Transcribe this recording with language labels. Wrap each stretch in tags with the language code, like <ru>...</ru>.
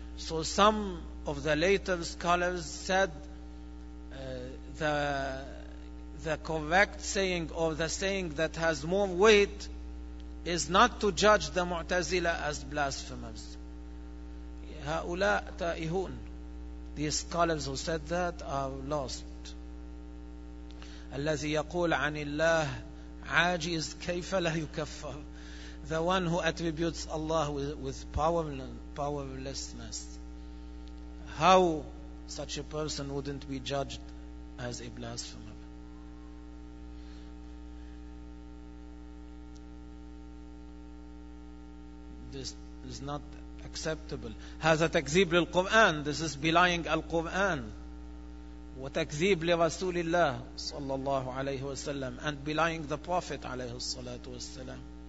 <en>So some of the later scholars said the correct saying, or the saying that has more weight, is not to judge the Mu'tazila as blasphemers.</en> <ar>هؤلاء تائهون.</ar> <en>These scholars who said that are lost.</en> <ar>الذي يقول عن الله عاجز كيف لا يكفر.</ar> <en>The one who attributes Allah with powerlessness. How such a person wouldn't be judged as a blasphemer? This is not acceptable.</en> <ar>هذا تكذيب للقرآن.</ar> <en>This is belying القرآن.</en> <ar>وتكذيب لرسول الله صلى الله عليه وسلم.</ar> <en>And belying the Prophet عليه الصلاة والسلام.</en>